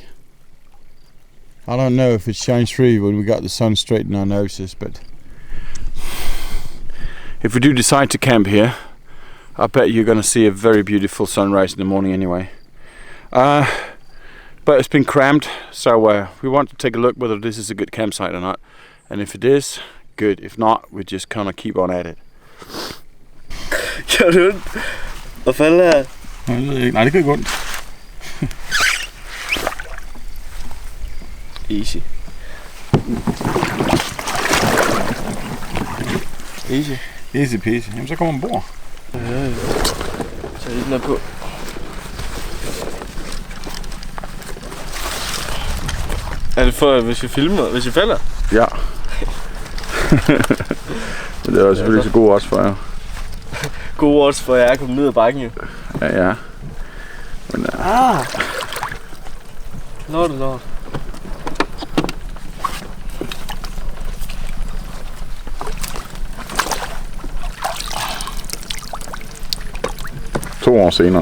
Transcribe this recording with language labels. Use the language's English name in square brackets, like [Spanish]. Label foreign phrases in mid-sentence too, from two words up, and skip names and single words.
[English] I don't know if it shines through when we got the sun straight in our noses, but if we do decide to camp here, I bet you're going to see a very beautiful sunrise in the morning anyway. But it's been cramped, so we want to take a look whether this is a good campsite or not. And if it is, good. If not, we just kind of keep on at it. [Danish] Kör du rundt? Hvad fanden er det? Nej, det kan gå rundt. [English] Easy. Easy. Easy peasy. [Danish] Jamen så kommer man ombord. Ja. Så lige den er på. Er det for, hvis vi filmer, hvis vi falder? Ja. Men det er selvfølgelig så god odds for jer. God odds for jer at komme ned ad bakken jo. Ja. Men, [English] Not at all. [Danish] To år senere.